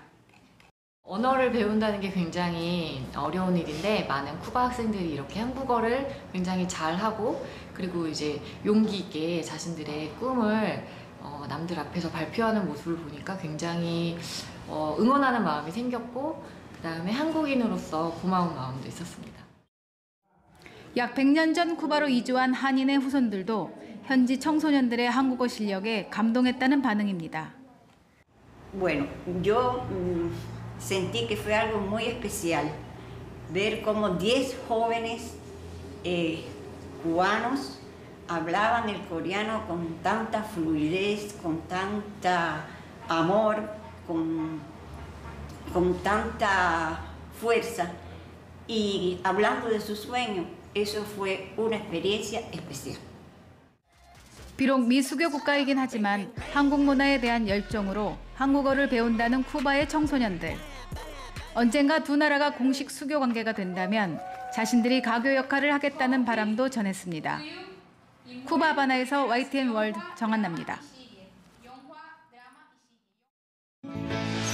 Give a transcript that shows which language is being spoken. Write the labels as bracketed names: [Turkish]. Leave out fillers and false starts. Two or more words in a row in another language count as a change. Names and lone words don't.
[Korean] 언어를 배운다는 게 굉장히 어려운 일인데 많은 쿠바 학생들이 이렇게 한국어를 굉장히 잘하고 그리고 이제 용기 있게 자신들의 꿈을 남들 앞에서 발표하는 모습을 보니까 굉장히 응원하는 마음이 생겼고 그다음에 한국인으로서 고마운 마음도 있었습니다. 약 100년 전 쿠바로 이주한 한인의 후손들도 현지 청소년들의 한국어 실력에 감동했다는 반응입니다. [Spanish] Bueno, yo sentí que fue algo muy especial ver cómo 10 jóvenes cubanos hablaban el coreano con tanta fluidez, con tanta amor, con tanta fuerza y hablando de su sueño, eso fue una experiencia especial. [Korean] 비록 미수교 국가이긴 하지만 한국 문화에 대한 열정으로 한국어를 배운다는 쿠바의 청소년들. 언젠가 두 나라가 공식 수교 관계가 된다면 자신들이 가교 역할을 하겠다는 바람도 전했습니다. 쿠바 하바나에서 YTN 월드 정한나입니다.